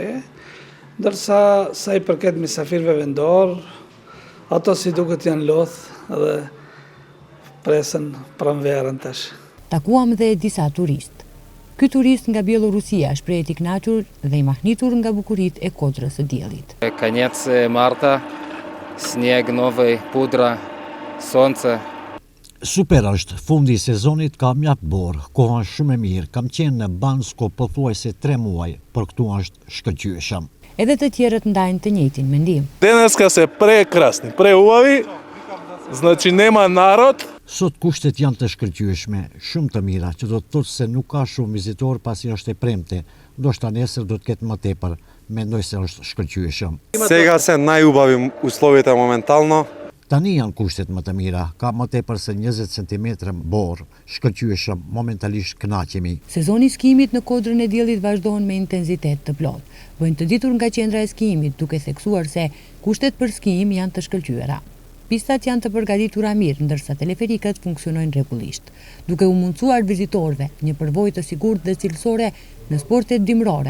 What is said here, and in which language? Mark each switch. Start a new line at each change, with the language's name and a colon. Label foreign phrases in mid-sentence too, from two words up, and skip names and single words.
Albanian: Ndërsa sa i përket mysafirëve vendor, ato si duket janë lodh dhe presën pranverën tash. Takuam dhe disa turistë. Ky turist nga Bielorusia shprehet i kënaqur dhe i mahnitur nga bukuritë e Kodrës së Diellit.
Russian: Конец марта, снег новый, pudra, sonce.
Albanian: Super është, fundi i sezonit ka mjaft borë, koha është shumë e mirë, kam qenë në Bansko pothuajse 3 muaj, por këtu është shkëlqyeshëm. Edhe të tjerët ndajnë të njëjtin mendim.
Macedonian: Денеска се прекрасни, преубави, значи нема народ.
Albanian: Sot kushtet janë të shkëlqyeshme, shumë të mira, që do të thotë se nuk ka shumë vizitor pasi është e premte, ndoshta nesër do të ketë më tepër, mendoj se është shkëlqyeshëm.
Macedonian: Сега се најубави условията моментално.
Albanian: Tani janë kushtet më të mira, ka më tepër se 20 cm borë, shkëlqyeshëm, momentalisht kënaqemi. Sezoni i skijimit në Kodrën e Diellit vazhdon me intensitet të plotë. Bëjnë të ditur nga qendra e skijimit, duke theksuar se kushtet për skijim janë të shkëlqyera. Pistat janë të përgatitura mirë, ndërsa teleferikët funksionojnë rregullisht, duke u mundësuar vizitorëve një përvojë të sigurt dhe cilësore në sportet dimrore.